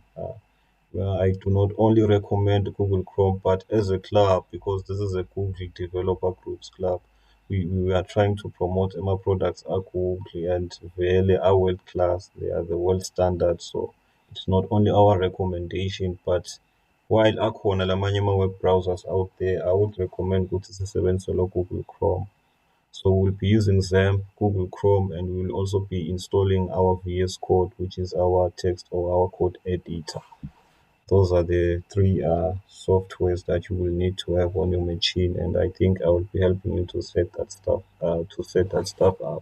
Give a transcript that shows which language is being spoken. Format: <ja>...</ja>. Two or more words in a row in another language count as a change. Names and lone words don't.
<en>I do not only recommend Google Chrome, but as a club, because this is a Google Developer Groups club, we are trying to promote my products are Google and really are world class. They are the world standard. So It's not only our recommendation, but while</en> <zu>akhona lamanye ama-web</zu> <en>browsers out there, I would recommend</en> <zu>ukuthi sisebenzise lo</zu> <en>Google Chrome. So we'll be using XAMPP, Google Chrome, and we'll also be installing our VS Code, which is our text or our code editor. Those are the three softwares that you will need to have on your machine, and I think I will be helping you to set that stuff up.</en>